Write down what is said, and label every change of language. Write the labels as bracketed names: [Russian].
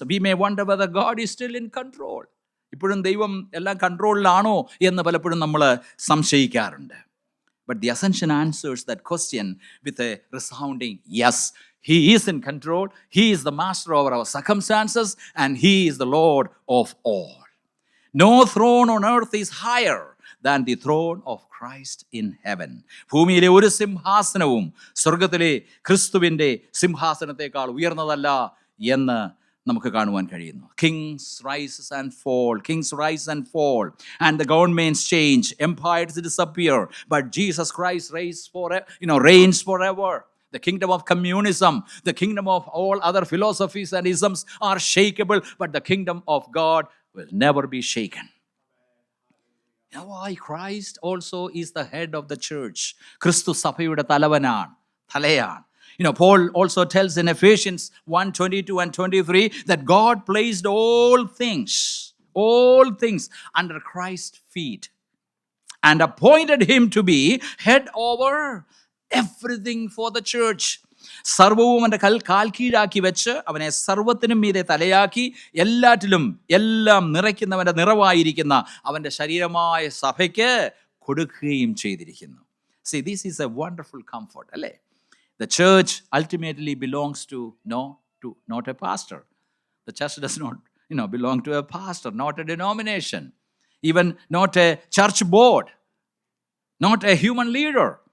[English] We may wonder whether God is still in control. [Malayalam] ഇപ്പോഴും ദൈവം എല്ലാം കൺട്രോളിലാണോ എന്ന് പലപ്പോഴും നമ്മൾ സംശയിക്കാറുണ്ട്. [English] But the ascension answers that question with a resounding yes. He is in control. He is the master over our circumstances and he is the Lord of all. No throne on earth is higher than the throne of Christ in heaven. [Malayalam] ഭൂമിയിലെ ഒരു സിംഹാസനവും സ്വർഗത്തിലെ ക്രിസ്തുവിൻ്റെ സിംഹാസനത്തെക്കാൾ ഉയർന്നതല്ല എന്ന് നമുക്ക് കാണുവാൻ കഴിയുന്നു. [English] Kings rise and fall, and the governments change, empires disappear, but Jesus Christ reigns forever. The kingdom of communism, the kingdom of all other philosophies and isms are shakeable, but the kingdom of God will never be shaken. Why? Christ also is the head of the church. [Malayalam] Christu സഭയുടെ തലയാണ്. [English] Paul also tells in Ephesians 1:22 and 23 that God placed all things under Christ's feet and appointed him to be head over everything for the church. [Malayalam] സർവവും അവൻ്റെ കാൽ കീഴാക്കി വെച്ച് അവനെ സർവത്തിനും മീതെ തലയാക്കി എല്ലാറ്റിലും എല്ലാം നിറയ്ക്കുന്നവൻ്റെ നിറവായിരിക്കുന്ന അവൻ്റെ ശരീരമായ സഭയ്ക്ക് കൊടുക്കുകയും ചെയ്തിരിക്കുന്നു. [English] See, this is a wonderful comfort, [Malayalam] അല്ലേ? [English] The church ultimately belongs to not a pastor. The church does not belong to a pastor, not a denomination, even not a church board, not a human leader.